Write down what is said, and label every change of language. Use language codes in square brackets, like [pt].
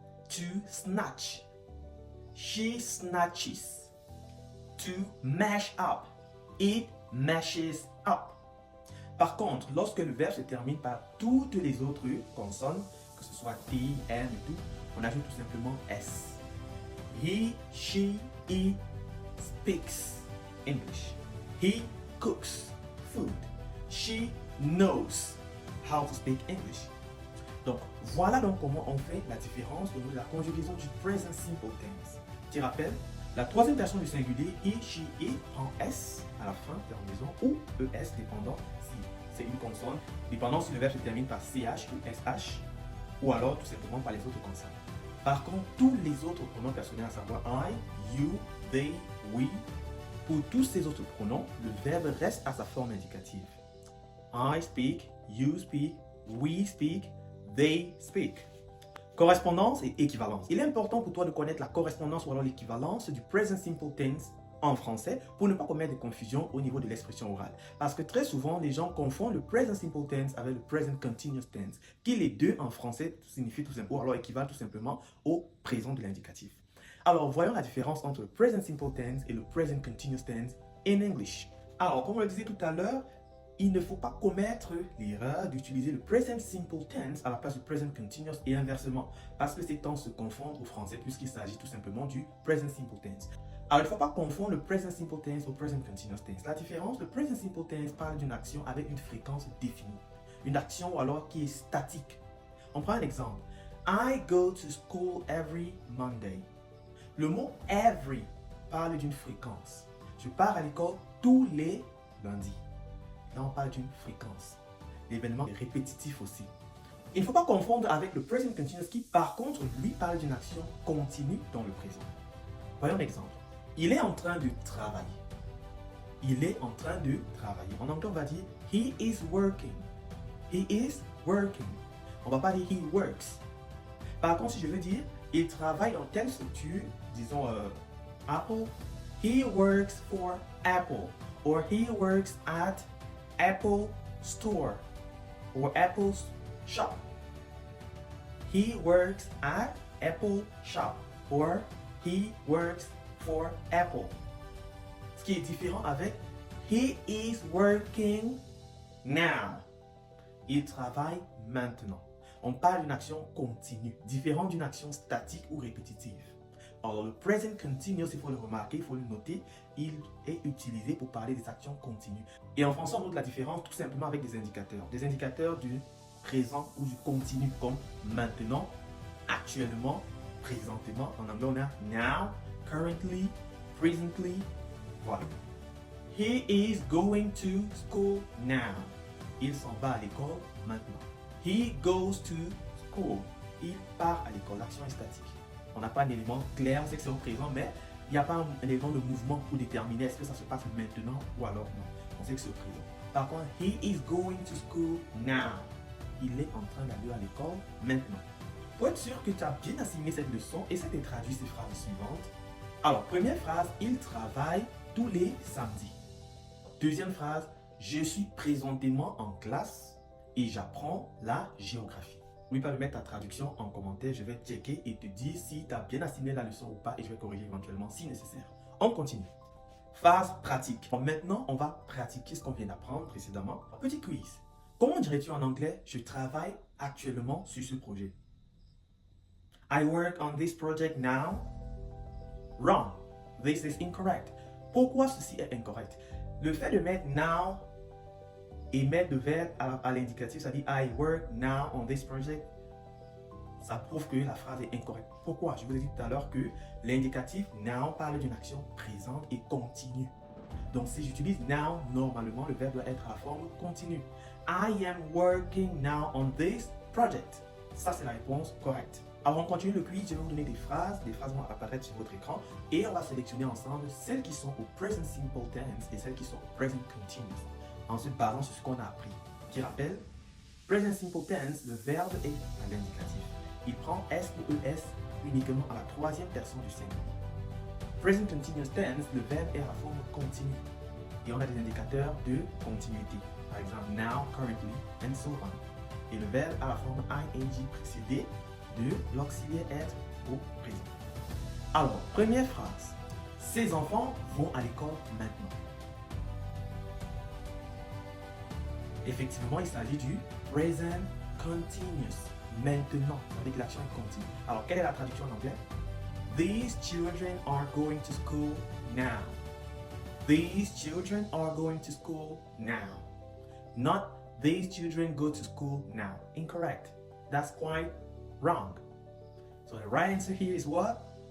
[en] To snatch. She snatches. To mash up. It mashes up. [fr] Par contre, lorsque le verbe se termine par toutes les autres consonnes, que ce soit T, M et tout, on ajoute tout simplement S. [en] He, she, it speaks English. He cooks food. She knows how to speak English. [fr] Donc, voilà donc comment on fait la différence au niveau de la conjugaison du present simple tense. Tu te rappelles, la troisième personne du singulier, he, she, it, prend S à la fin de la terminaison ou ES, dépendant si c'est une consonne, dépendant si le verbe se termine par CH ou SH, ou alors tout simplement par les autres consonnes. Par contre, tous les autres pronoms personnels, à savoir I, you, they, we, pour tous ces autres pronoms, le verbe reste à sa forme indicative. [en] I speak, you speak, we speak, they speak. [fr] Correspondance et équivalence. Il est important pour toi de connaître la correspondance ou alors l'équivalence du present simple tense en français pour ne pas commettre de confusion au niveau de l'expression orale. Parce que très souvent, les gens confondent le present simple tense avec le present continuous tense, qui les deux en français signifient tout simplement, ou alors équivalent tout simplement au présent de l'indicatif. Alors, voyons la différence entre le present simple tense et le present continuous tense [en] in English. [fr] Alors, comme on le disait tout à l'heure, il ne faut pas commettre l'erreur d'utiliser le present simple tense à la place du present continuous et inversement, parce que ces temps se confondent au français puisqu'il s'agit tout simplement du present simple tense. Alors, il ne faut pas confondre le present simple tense au present continuous tense. La différence, le present simple tense parle d'une action avec une fréquence définie, une action alors qui est statique. On prend un exemple. [en] I go to school every Monday. [fr] Le mot every parle d'une fréquence. Je pars à l'école tous les lundis. Là, on parle d'une fréquence. L'événement est répétitif aussi. Il ne faut pas confondre avec le present continuous qui, par contre, lui parle d'une action continue dans le présent. Voyons l'exemple. Il est en train de travailler. Il est en train de travailler. En anglais, on va dire [en] he is working. He is working. [fr] On ne va pas dire [en] he works. [fr] Par contre, si je veux dire il travaille dans telle structure, disons Apple, [en] he works for Apple, or he works at Apple Store, or Apple's shop. He works at Apple shop, or he works for Apple. [fr] Ce qui est différent avec [en] he is working now. [fr] Il travaille maintenant. On parle d'une action continue, différente d'une action statique ou répétitive. Alors, le present continuous, il faut le remarquer, il faut le noter, il est utilisé pour parler des actions continues. Et en français, on note la différence tout simplement avec des indicateurs du présent ou du continu, comme maintenant, actuellement, présentement. En anglais, on a [en] now, currently, presently. [fr] Voilà. [en] He is going to school now. [fr] Il s'en va à l'école maintenant. [en] He goes to school. [fr] Il part à l'école. L'action est statique. On n'a pas un élément clair, on sait que c'est au présent, mais il n'y a pas un élément de mouvement pour déterminer est-ce que ça se passe maintenant ou alors non. On sait que c'est au présent. Par contre, [en] he is going to school now. [fr] Il est en train d'aller à l'école maintenant. Pour être sûr que tu as bien assimilé cette leçon, essaie de traduire ces phrases suivantes Alors, première phrase, il travaille tous les samedis. Deuxième phrase, je suis présentement en classe et j'apprends la géographie. N'oublie pas de mettre ta traduction en commentaire, je vais checker et te dire si tu as bien assimilé la leçon ou pas et je vais corriger éventuellement si nécessaire. On continue. Phase pratique. Bon, maintenant, on va pratiquer ce qu'on vient d'apprendre précédemment. Petit quiz. Comment dirais-tu en anglais, je travaille actuellement sur ce projet? [en] I work on this project now. Wrong. This is incorrect. [fr] Pourquoi ceci est incorrect? Le fait de mettre now et mettre le verbe à l'indicatif, ça dit [en] I work now on this project, [fr] ça prouve que la phrase est incorrecte. Pourquoi? Je vous ai dit tout à l'heure que l'indicatif now parle d'une action présente et continue. Donc si j'utilise now, normalement le verbe doit être à la forme continue. [en] I am working now on this project. [fr] Ça c'est la réponse correcte. Alors on continue le quiz, je vais vous donner des phrases vont apparaître sur votre écran et on va sélectionner ensemble celles qui sont au present simple tense et celles qui sont au present continuous. Ensuite, basant sur ce qu'on a appris. Qui rappelle, present simple tense, le verbe est à l'indicatif. Il prend S ou ES uniquement à la troisième personne du singulier. Present continuous tense, le verbe est à la forme continue. Et on a des indicateurs de continuité. Par exemple, [en] now, currently, and so on. [fr] Et le verbe à la forme ing précédé de l'auxiliaire être au présent. Alors, première phrase. Ces enfants vont à l'école maintenant. Effectivement, il s'agit du present continuous. Maintenant, avec que l'action est continue. Alors, quelle est la traduction en anglais? [en] These children are going to school now. These children are going to school now. Not these children go to school now. Incorrect. That's quite wrong. So the right answer here is what?